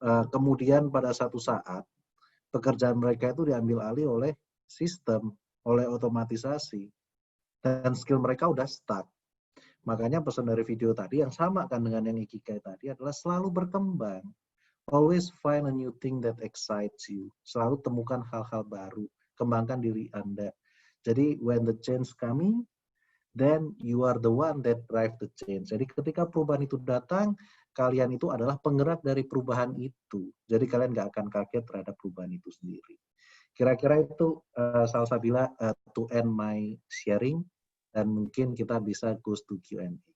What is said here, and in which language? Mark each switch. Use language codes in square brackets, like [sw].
[id] Kemudian pada satu saat, pekerjaan mereka itu diambil alih oleh sistem, oleh otomatisasi. Dan skill mereka udah stuck. Makanya pesan dari video tadi yang sama kan dengan yang Ikigai tadi adalah selalu berkembang. [en] Always find a new thing that excites you. [id] Selalu temukan hal-hal baru. Kembangkan diri Anda. [en] Jadi when the change coming, then you are the one that drive the change. [id] Jadi ketika perubahan itu datang, kalian itu adalah penggerak dari perubahan itu. Jadi kalian nggak akan kaget terhadap perubahan itu sendiri. Kira-kira itu Salsabila [en] to end my sharing, [id] dan mungkin kita bisa [en] go to Q&A.